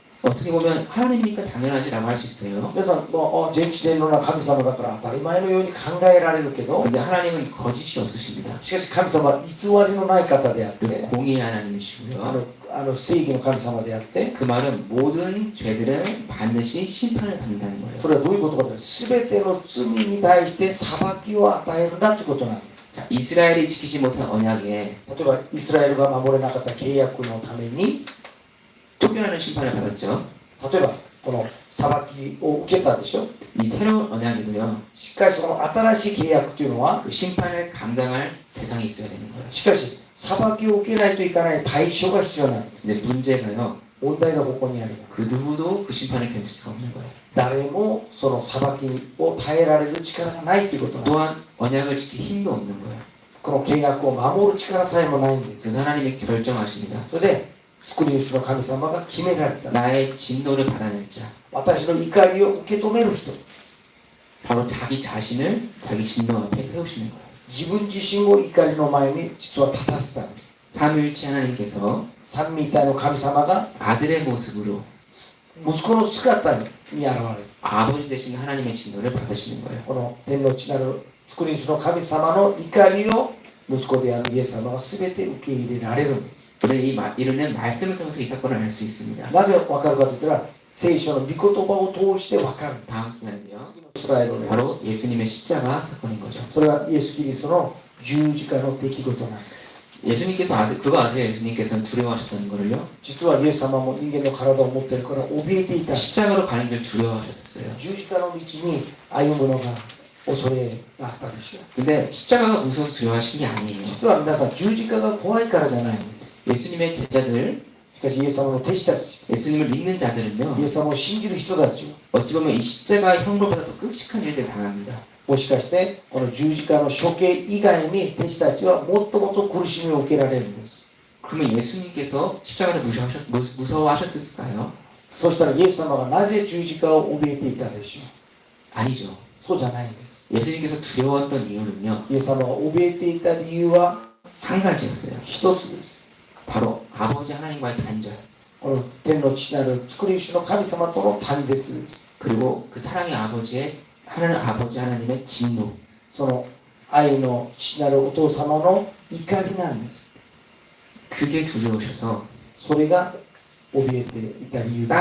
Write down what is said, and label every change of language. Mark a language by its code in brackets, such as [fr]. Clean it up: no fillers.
[ko] 어떻게 보면 하나님이니까 당연하지라고 할 수 있어요. [ja] 皆さん、全知全能な神様だから当たり前のように考えられるけど、 [ko] 근데 하나님은 거짓이 없으십니다. [ja] しかし神様は偽りのない方であって、 [ko] 공의의 하나님이시고요. [ja] 正義の神様であって、 [ko] 그 말은 모든 죄들은 반드시 심판을 받는다는 거예요. [ja] それはどういうことかというと、全ての罪に対して裁きを与えるんだということなんです。 [ko] 자, 이스라엘이 지키지 못한 언약에 [ja] 例えばイスラエルが守れなかった契約のために、 [ko] 쫓겨나는 심판을 받았죠. [ja] 例えばこの裁きを受けたでしょ。 [ko] 이 새로운 언약에도요. [ja] しかしその新しい契約というのは、 [ko] 그 심판을 감당할 대상이 있어야 되는 거예요. [ja] しかし裁きを受けないといかない対象が必要なんです。 [ko] 근데 문제가요. [ja] 問題がここにあります。 [ko] 그 누구도 그 심판을 견딜 수가 없는 거예요. [ja] 誰もその裁きを耐えられる力がないということなんです。 [ko] 또한 언약을 지킬 힘도 없는 거예요. [ja] この契約を守る力さえもないんです。 [ko] 그래서 하나님이 결정하십니다. [ja] それで作り主の神様が決められた。 [ko] 나의 진노를 받아낼 자. [ja] 私の怒りを受け止める人。 [ko] 바로 자기 자신을 자기 진노 앞에 세우시는 거예요. [ja] 自分自身を怒りの前に実は立たせたんです。 [ko] 삼위일체 하나님께서 [ja] 三位一体の神様が [ko] 아들의 모습으로 [ja] 息子の姿に現れる。 [ko] 아버지 되신 하나님의 진노를 받으시는 거예요. [ja] この天の地なる作り主の神様の怒りを息子であるイエス様が全て受け入れられるんです。 [ko] 우리는 이르는 말씀을 통해서 이 사건을 알 수 있습니다. [ja] なぜわかるかといったら、聖書の御言葉を通してわかる。 [ko] 다음 슬라이드요. [ja] スライドで [ko] 바로 예수님의 십자가 사건인 거죠. [ja] それはイエス・キリストの十字架の出来事なんです。 [ko] 예수님께서 그거 아세요? 예수님께서는 두려워하셨다는 거를요. [ja] 実はイエス様も人間の体を持っているから怯えていた。 [ko] 십자가로 가는 길 두려워하셨어요. [ja] 十字架の道に歩むのが恐れがあったでしょう。 [ko] 근데 십자가가 무서워서 두려워하신 게 아니에요. [ja] 実は皆さん十字架が怖いからじゃないんです。 [ko] 예수님의 제자들, [ja] しかしイエス様の弟子たち、 [ko] 예수님을 믿는 자들은요. [ja] イエス様を信じる人たちは [ko] 어찌 보면 이 십자가 형로보다 더 끔찍한 일들을 당합니다. [ja] もしかしてこの十字架の処刑以外に弟子たちはもっともっと苦しみを受けられるんです。 [ko] 그러면 예수님께서 십자가를 무서워하셨을까요? [ja] そしたらイエス様がなぜ十字架を怯えていたでしょう。 [ko] 아니죠. [ja] そうじゃないんです。 [ko] 예수님께서 두려웠던 이유는요. [ja] イエス様が怯えていた理由は [ko] 한 가지였어요. [ja] 一つです。 [ko] 바로 아버지 하나님과의 단절. [ja] この天の父なる作り主の神様との断絶です。 [ko] 그리고 그 사랑의 아버지 하나님의 진노. [ja] その愛の父なるお父様の怒りなんです。 [ko] 그게 두려우셔서 [ja] それが怯えていた理由です。